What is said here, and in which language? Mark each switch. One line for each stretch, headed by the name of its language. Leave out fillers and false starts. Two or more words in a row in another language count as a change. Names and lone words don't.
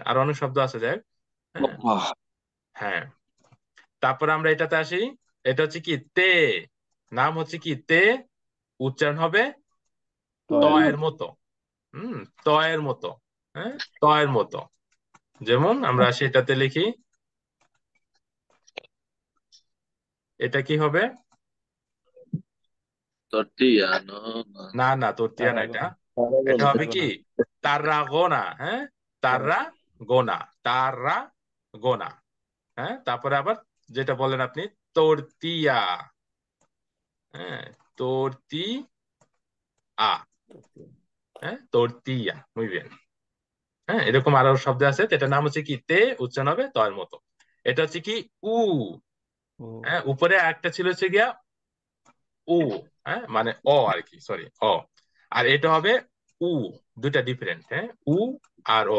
Bangla: আর অনেক শব্দ আছে, যাই হোক। হ্যাঁ, হ্যাঁ। তারপর আমরা এটাতে আসি, এটা হচ্ছে কি তে। নাম হচ্ছে কি তে, উচ্চারণ হবে ত তয় এর মতো। ত এর মতো। হ্যাঁ, ত এর মতো। যেমন আমরা সেটাতে লিখি, এটা কি হবে?
Spanish: tortilla, no, no.
Bangla: না না, তোরতিয়া না, এটা এটা হবে কি তাররা গোনা। হ্যাঁ, তাররা গোনা, তাররা গোনা। হ্যাঁ, তারপরে আবার যেটা বলেন আপনি তোরতিয়া। হ্যাঁ, তোরতি আ। হ্যাঁ, তোরতিয়া,
Spanish: muy bien।
Bangla: হ্যাঁ, এরকম আরো শব্দ আছে, এটার নাম হচ্ছে কি তে, উচ্চারণ হবে তয়ের মতো। এটা হচ্ছে কি উ। ও হ্যাঁ, উপরে একটা ছিল হচ্ছে গিয়া উ। হ্যাঁ, মানে অ আর কি, সরি, অ। আর এটা হবে উ। দুটা ডিফারেন্ট। হ্যাঁ, উ আর ও।